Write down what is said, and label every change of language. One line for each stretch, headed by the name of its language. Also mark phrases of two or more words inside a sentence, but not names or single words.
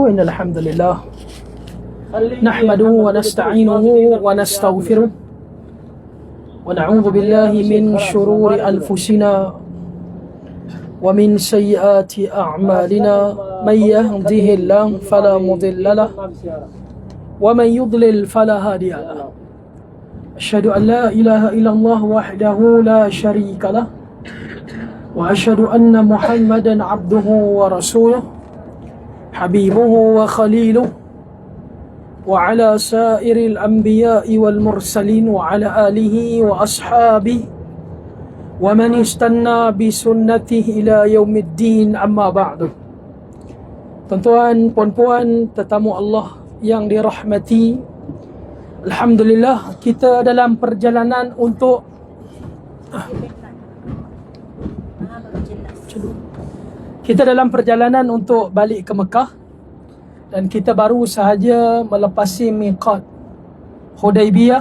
Arabic: إن الحمد لله نحمده ونستعينه ونستغفره ونعوذ بالله من شرور أنفسنا ومن سيئات أعمالنا من يهده الله فلا مضل له ومن يضلل فلا هادي له. أشهد أن لا إله إلا الله وحده لا شريك له وأشهد أن محمدا عبده ورسوله حبيبه وخليله وعلى سائر الأنبياء والمرسلين وعلى آله وأصحابه ومن استن بسنته إلى يوم الدين أما بعد.
Malay: Tuan-tuan, puan-puan, tetamu Allah yang dirahmati, alhamdulillah kita dalam perjalanan untuk balik ke Mekah, dan kita baru sahaja melepasi miqat Hudaibiyah.